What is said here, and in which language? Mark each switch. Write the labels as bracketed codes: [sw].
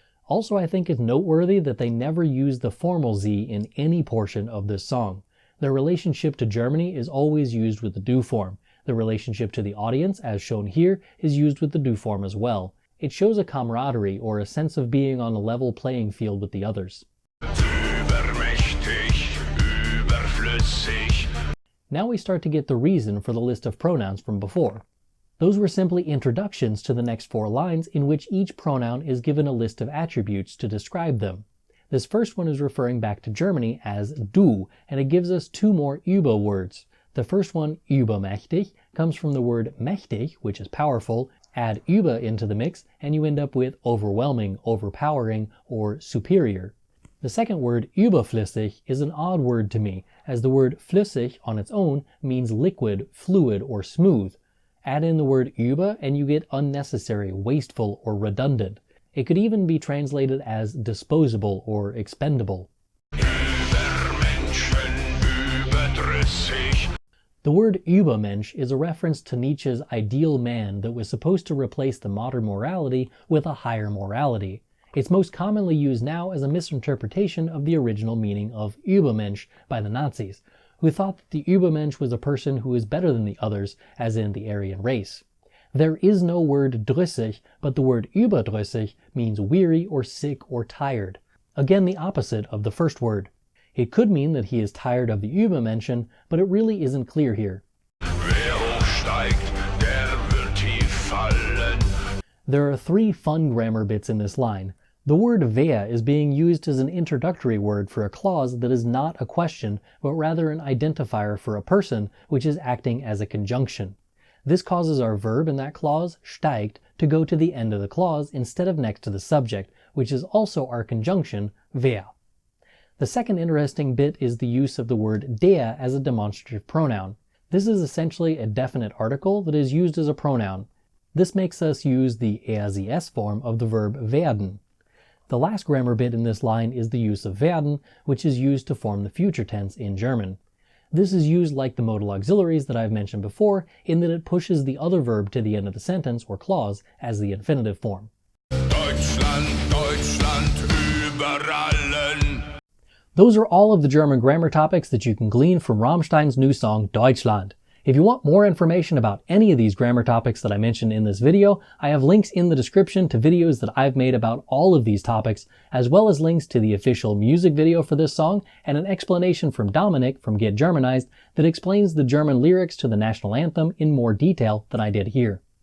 [en] Also, I think it's noteworthy that they never use the formal Sie in any portion of this song. Their relationship to Germany is always used with the du form. The relationship to the audience, as shown here, is used with the du form as well. It shows a camaraderie or a sense of being on a level playing field with the others. [de] Übermächtig, überflüssig. [en] Now we start to get the reason for the list of pronouns from before. Those were simply introductions to the next 4 lines in which each pronoun is given a list of attributes to describe them. This first one is referring back to Germany as du, and it gives us 2 more über words. The first one, übermächtig, comes from the word mächtig, which is powerful. Add über into the mix, and you end up with overwhelming, overpowering, or superior. The second word, überflüssig, is an odd word to me, as the word flüssig on its own means liquid, fluid, or smooth. Add in the word über and you get unnecessary, wasteful, or redundant. It could even be translated as disposable or expendable. [de] Übermenschen, überdrüssig. [en] The word Übermensch is a reference to Nietzsche's ideal man that was supposed to replace the modern morality with a higher morality. It's most commonly used now as a misinterpretation of the original meaning of Übermensch by the Nazis, who thought that the Übermensch was a person who is better than the others, as in the Aryan race. There is no word drüssig, but the word überdrüssig means weary or sick or tired. Again, the opposite of the first word. It could mean that he is tired of the Übermenschen, but it really isn't clear here. [de] Wer hochsteigt, der wird tief fallen. [en] There are 3 fun grammar bits in this line. The word wer is being used as an introductory word for a clause that is not a question, but rather an identifier for a person, which is acting as a conjunction. This causes our verb in that clause, steigt, to go to the end of the clause instead of next to the subject, which is also our conjunction, wer. The second interesting bit is the use of the word der as a demonstrative pronoun. This is essentially a definite article that is used as a pronoun. This makes us use the er/sie/es form of the verb werden. The last grammar bit in this line is the use of werden, which is used to form the future tense in German. This is used like the modal auxiliaries that I've mentioned before, in that it pushes the other verb to the end of the sentence or clause as the infinitive form. [de] Deutschland, Deutschland, über allen. [en] Those are all of the German grammar topics that you can glean from Rammstein's new song Deutschland. If you want more information about any of these grammar topics that I mentioned in this video, I have links in the description to videos that I've made about all of these topics, as well as links to the official music video for this song and an explanation from Dominic from Get Germanized that explains the German lyrics to the national anthem in more detail than I did here.